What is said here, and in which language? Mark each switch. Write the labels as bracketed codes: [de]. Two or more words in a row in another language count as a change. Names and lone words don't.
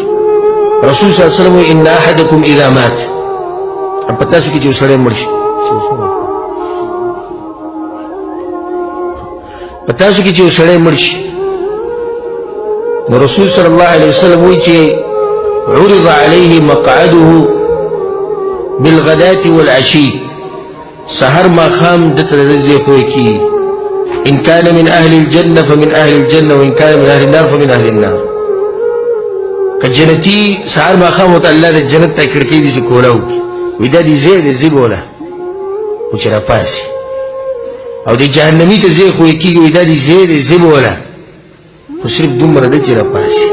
[ps] رسول [ar] صلی الله علیه وسلم [ps] وایي [ar] ان احدکم اذا مات، [ps] په تاسو کې چې یو سړی مړ شي، په تاسو کې چې یو سړی مړ شي نو رسول [ar] صلی الله علیه وسلم [ps] وایي چې [ar] عرض علیه مقعده بالغداة والعشي، [ps] سحر ماښام دته د ده ځای خوی کېږي، [ar] ان كان من اهل الجنه فمن اهل الجنه وان كان من اهل النار فمن اهل النار. [ps] که جنتي سحر ماښام ورته الله د جنت ته کړکۍ دي چې کوله وکړي، وایي دا دې ځای دی ځي بوله خو چې راپاسي، او د جهنمي ته ځای خوی کېږي، وایي دا دې ځای دی ځي بوله خو صرف دومره ده چې راپاسي.